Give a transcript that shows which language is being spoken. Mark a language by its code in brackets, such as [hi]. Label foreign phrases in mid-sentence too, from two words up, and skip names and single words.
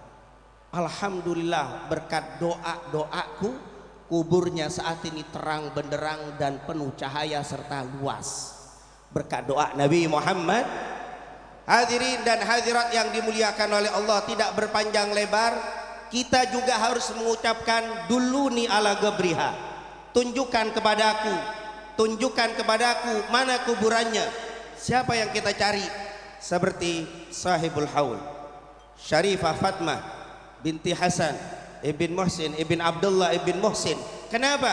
[id] Alhamdulillah berkat doa-doaku, kuburnya saat ini terang benderang dan penuh cahaya serta luas. Berkat doa Nabi Muhammad. Hadirin dan hadirat yang dimuliakan oleh Allah, tidak berpanjang lebar, kita juga harus mengucapkan [ar] دلوني على قبرها. [id] Tunjukkan kepadaku mana kuburannya. Siapa yang kita cari? Seperti [ar] صاحب الحول, [id] Syarifah Fatimah binti Hasan ibn Muhsin, ibn Abdullah ibn Muhsin. Kenapa?